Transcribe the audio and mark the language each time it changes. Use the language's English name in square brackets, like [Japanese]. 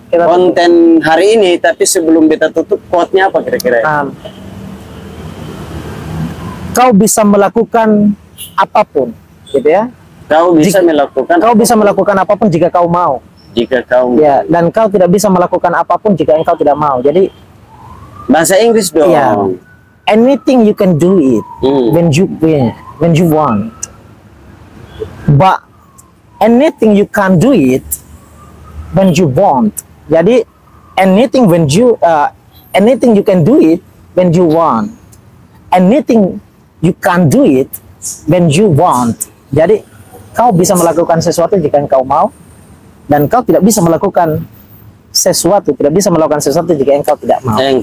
[Indonesian] Konten hari ini, tapi sebelum kita tutup, quote-nya apa kira-kira? Kau bisa melakukan apapun, gitu ya. Kau bisa melakukan apapun jika kau mau. Jika kau dan kau tidak bisa melakukan apapun jika engkau tidak mau. Jadi bahasa Inggris dong. [English] Anything you can do it when you want. But anything you can't do it when you want. Jadi anything you can do it when you want. Anything you can't do it when you want. [Indonesian] Jadi kau bisa melakukan sesuatu jika engkau mau, dan kau tidak bisa melakukan sesuatu jika engkau tidak mau.